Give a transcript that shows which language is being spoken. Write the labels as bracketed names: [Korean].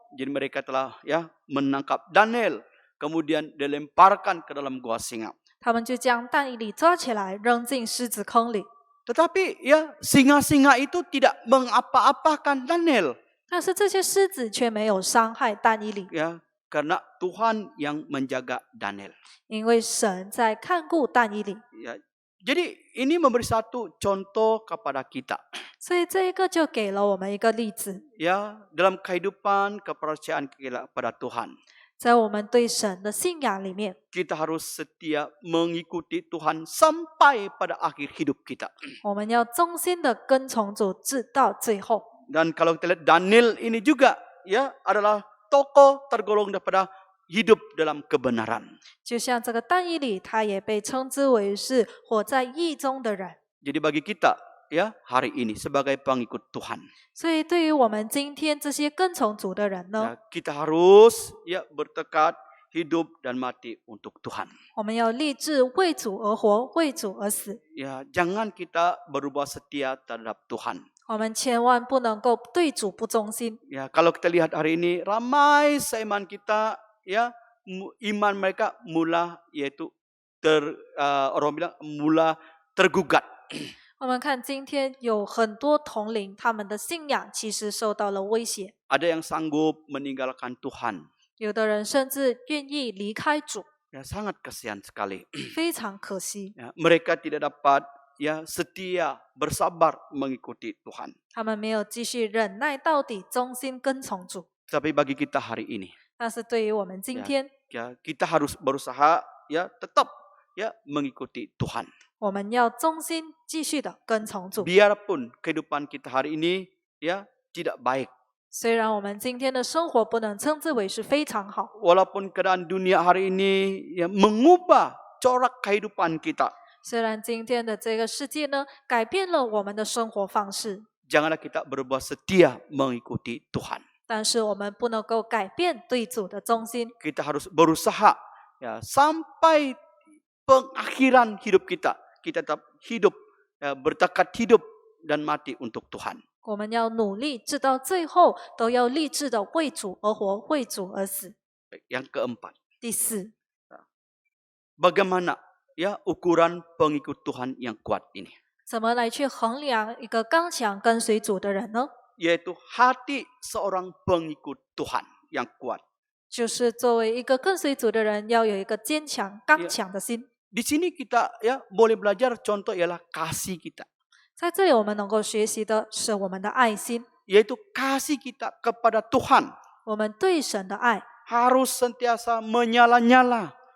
[Malay] jadi mereka telah, ya, menangkap Daniel, kemudian dilemparkan ke dalam gua singa. [Chinese] 他们就将但以理抓起来扔进狮子坑里。 [Malay] Tetapi, ya, singa-singa itu tidak mengapa-apakan Daniel, [Chinese] 但是这些狮子却没有伤害但以理， [Malay] ya, karena Tuhan yang menjaga Daniel. [Chinese] 因为神在看顾但以理。 [Malay] Ya, jadi ini memberi satu contoh kepada kita. [Chinese] 所以这一个就给了我们一个例子， [Malay] Ya, dalam kehidupan kepercayaan kita pada Tuhan. [Chinese] 在我们对神的信仰里面， [Malay] Kita harus setia mengikuti Tuhan sampai pada akhir hidup kita. [Chinese] 我们要忠心的跟从主直到最后。 [Malay] Dan kalau kita lihat Daniel ini juga, ya, adalah tokoh tergolong daripada hidup dalam kebenaran. [Chinese] 就像这个但以理，他也被称之为是活在义中的人。 [Malay] Jadi bagi kita, ya, hari ini sebagai pengikut Tuhan, [Chinese] 所以对于我们今天这些跟从主的人呢， [Malay] ya, kita harus, ya, bertekad hidup dan mati untuk Tuhan. [Chinese] 我们要立志为主而活，为主而死。 [Malay] Ya, jangan kita berubah setia terhadap Tuhan. [Chinese] 我们千万不能够对主不忠心。 [Malay] Ya, kalau kita lihat hari ini ramai seiman kita, ya, iman mereka mula yaitu orang bilang mula tergugat. [Chinese] 我们看今天有很多同龄，他们的信仰其实受到了威胁， [Malay] Ada yang sanggup meninggalkan Tuhan. [Chinese] 有的人甚至愿意离开主， [Malay] Ya, sangat kasihan sekali. [Chinese] 非常可惜。 [Malay] Ya, mereka tidak dapat, ya, setia bersabar mengikuti Tuhan. [Chinese] 他们没有继续忍耐到底，忠心跟从主。 [Malay] Tapi bagi kita hari ini, [Chinese] 但是对于我们今天， [Malay] ya, kita harus berusaha, ya, tetap, ya, mengikuti Tuhan. [Chinese] 我们要忠心继续的跟从主。 [Malay] Biarpun kehidupan kita hari ini, ya, tidak baik. [Chinese] 虽然我们今天的生活不能称之为是非常好， [Malay] Walaupun keadaan dunia hari ini, ya, mengubah corak kehidupan kita. [Chinese] 虽然今天的这个世界呢改变了我们的生活方式， [Malay] Janganlah kita berubah setia mengikuti Tuhan. [Chinese] 但是我们不能够改变对主的忠心。 [Malay] Kita harus berusaha, ya, sampai pengakhiran hidup kita. Kita tetap hidup, ya, bertekad hidup dan mati untuk Tuhan. [Chinese] 我们要努力，直到最后都要立志的为主而活，为主而死。 [Malay] Yang keempat, [Chinese] 第4， [Malay] bagaimana, ya, ukuran pengikut Tuhan yang kuat ini? [Chinese] 怎么来去衡量一个刚强跟随主的人呢？ [Malay] Yaitu hati seorang pengikut Tuhan yang kuat. [Chinese] 就是作为一个跟随主的人，要有一个坚强、刚强的心。 [Malay] Di sini kita, ya, boleh belajar contoh ialah kasih kita. [Chinese] 在这里，我们能够学习的是我们的爱心， [Malay] Yaitu kasih kita kepada Tuhan [Chinese] 我们对神的爱 [Malay] harus sentiasa menyala-nyala.